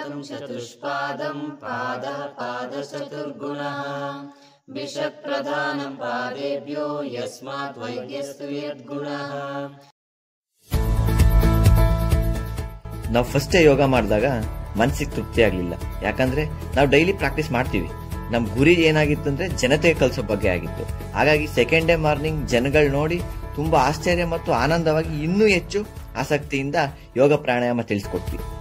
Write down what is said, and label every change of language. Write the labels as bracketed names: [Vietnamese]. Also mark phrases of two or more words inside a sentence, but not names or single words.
[Sanskrit] चतुष्पादं पादः पादचतुर्गुणः विषप्रधानं पादेभ्यो यस्मात् वैद्यस्तु यद्गुणः. [Kannada] ನಾವು ಫಸ್ಟೇ ಯೋಗ ಮಾಡಿದಾಗ ಮನಸ್ಸಿಗೆ ತೃಪ್ತಿ ಆಗಲಿಲ್ಲ. ಯಾಕಂದ್ರೆ ನಾವು [English] daily practice [Kannada] ಮಾಡ್ತೀವಿ. ನಮ್ಮ ಗುರಿ ಏನಾಗಿತ್ತು ಅಂದ್ರೆ ಜನತೆಗೆ ಕಲಿಸೋ ಬಗ್ಗೆ ಆಗಿತ್ತು. ಹಾಗಾಗಿ [English] second day morning [Kannada] ಜನಗಳು ನೋಡಿ ತುಂಬಾ ಆಶ್ಚರ್ಯ ಮತ್ತು ಆನಂದವಾಗಿ ಇನ್ನೂ ಹೆಚ್ಚು ಆಸಕ್ತಿಯಿಂದ ಯೋಗ ಪ್ರಾಣಾಯಾಮ ತಿಳಿಸ್ಕೊಟ್ವಿ.